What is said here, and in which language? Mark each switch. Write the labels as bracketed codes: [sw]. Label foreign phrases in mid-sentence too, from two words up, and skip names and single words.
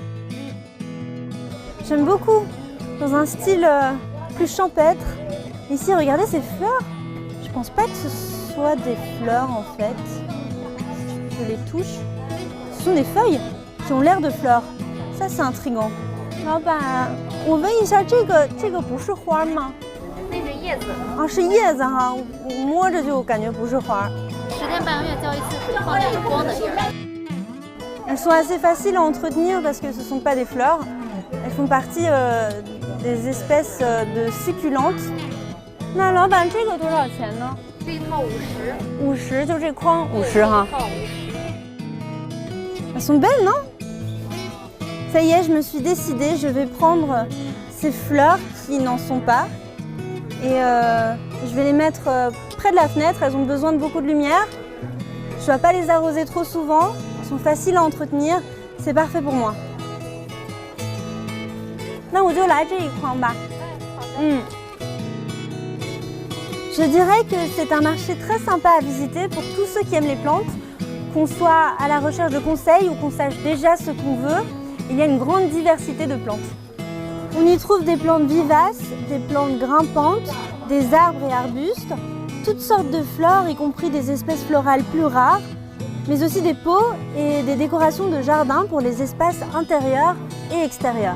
[fr] J'aime beaucoup, dans un style plus champêtre. Ici, regardez ces fleurs. Je pense pas que ce soit des fleurs en fait. Je les touche. Ce sont des feuilles qui ont l'air de fleurs. Ça, c'est intriguant. [zh] 老板，我问一下，这个不是花吗？那是叶子啊，是叶子哈，我摸着就感觉不是花。 10天半个月浇一次水，放在有光的地儿。 [fr] Elles sont assez faciles à entretenir parce que ce ne sont pas des fleurs. Elles font partie des espèces de succulentes. [zh] 那老板，这个多少钱呢？这一套50。 50，就这筐50哈。一套50。 [fr] Elles sont belles, non? Ça y est, je me suis décidée, je vais prendre ces fleurs qui n'en sont pas et je vais les mettre près de la fenêtre. Elles ont besoin de beaucoup de lumière. Je ne dois pas les arroser trop souvent. Elles sont faciles à entretenir. C'est parfait pour moi. [zh] 那我就来这一筐吧。 [fr] Je dirais que c'est un marché très sympa à visiter pour tous ceux qui aiment les plantes, qu'on soit à la recherche de conseils ou qu'on sache déjà ce qu'on veut. Il y a une grande diversité de plantes. On y trouve des plantes vivaces, des plantes grimpantes, des arbres et arbustes, toutes sortes de fleurs, y compris des espèces florales plus rares, mais aussi des pots et des décorations de jardin pour les espaces intérieurs et extérieurs.